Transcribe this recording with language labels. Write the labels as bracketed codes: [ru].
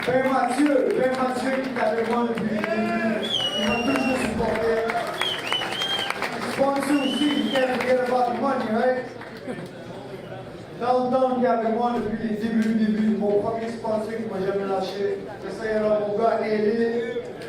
[fr] Mathieu qui est avec moi depuis le début. Il m'a toujours supporté. Sponsor aussi, [en] you can't forget about the money, right? [fr] Dalton qui est avec moi depuis les débuts. Mon premier sponsor qui m'a jamais lâché. Et ça, il y a là mon gars, Alen.